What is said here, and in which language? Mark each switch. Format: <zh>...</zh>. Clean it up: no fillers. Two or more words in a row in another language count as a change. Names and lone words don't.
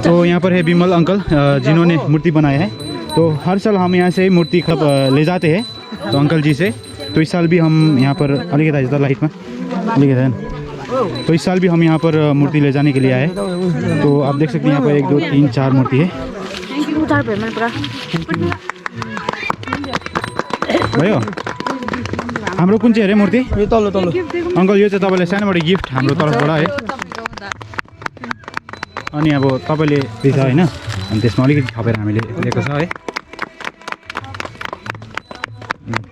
<hi>तो यहाँ पर है विमल अंकल जिन्होंने मूर्ति बनाया है। तो हर साल हम यहाँ से मूर्ति ले जाते हैं तो अंकल जी से। तो इस साल भी हम यहाँ पर लाइट में तो इस साल भी हम यहाँ पर मूर्ति ले जाने के लिए आए। तो आप देख सकते हैं यहाँ पर 1 2 3 4 मूर्ति है भयो।</hi> <ne>हाम्रो कुन चाहिँ अरे मूर्ति तल्लो तल्लो अंकल, यो चाहिँ तपाईँलाई सानोबाट गिफ्ट हाम्रो तर्फबाट है। अनि अब तपाईँले दिन्छ होइन, अनि त्यसमा अलिकति थपेर हामीले दिएको छ है।</ne>